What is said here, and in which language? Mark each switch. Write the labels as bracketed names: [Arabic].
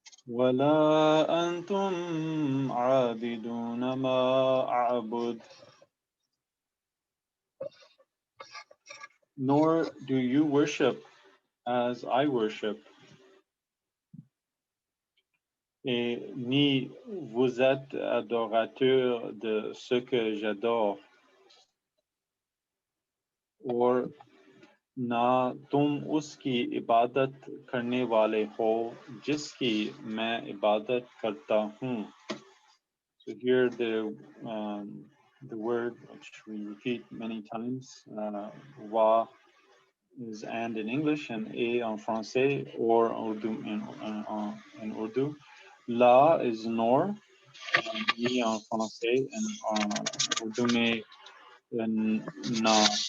[Arabic] وَلَا أَنْتُمْ عَابِدُونَ مَا أَعْبُدُ. [English] Nor do you worship as I worship. [French] Et ni vous êtes adorateur de ce que j'adore. [Hindi] Or ना तुम उसकी इबादत करने वाले हो जिसकी मैं इबादत करता हूँ. [English] So here the word which we repeat many times, wa is and in English and [French] a en français [English] or Urdu in Urdu. La is nor, [French] ni en français [English] and Urdu [Hindi] में na.